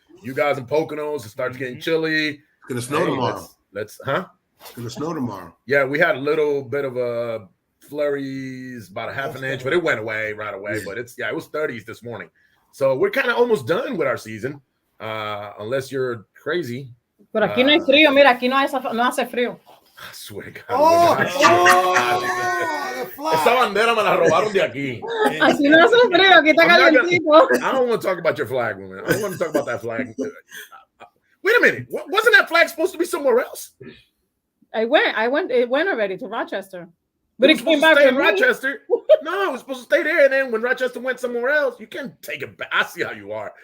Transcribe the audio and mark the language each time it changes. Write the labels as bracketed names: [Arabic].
[English] You guys in Poconos, it starts getting chilly. It's going to snow tomorrow. It's going to snow tomorrow. Yeah, we had a little bit of a flurries, about a half an inch, but it went away right away. Yeah. But it was 30s this morning. So we're kind of almost done with our season, unless you're crazy. [Spanish] Pero aquí no hay frío, mira, aquí no hace frío. [English] I swear to God. [Spanish] Esa bandera me la robaron de aquí. Así no hace frío, aquí está calientito. [English] I don't want to talk about your flag, woman. I don't want to talk about that flag. Wait a minute. Wasn't that flag supposed to be somewhere else? It went already to Rochester. But it came back to Rochester. No, it was supposed to stay there. And then when Rochester went somewhere else, you can't take it back. I see how you are.